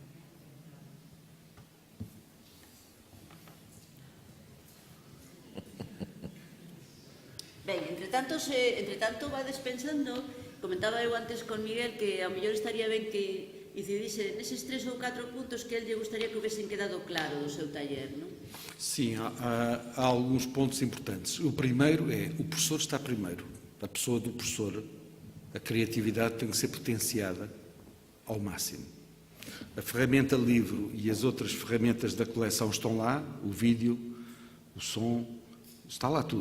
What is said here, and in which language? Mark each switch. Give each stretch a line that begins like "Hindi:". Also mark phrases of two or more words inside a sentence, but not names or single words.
Galician: Ben, entre tanto vades pensando, comentaba eu antes con Miguel que ao mellor estaría ben que incidise neses 3 ou 4 puntos que el lle gustaría que houvesen quedado claro do seu taller, non?
Portuguese: Sim, há alguns pontos importantes. O primeiro é, o professor está primeiro. A pessoa do professor, a criatividade tem que ser potenciada ao máximo. A ferramenta livro e as outras ferramentas da coleção estão lá, o vídeo, o som, está lá tudo.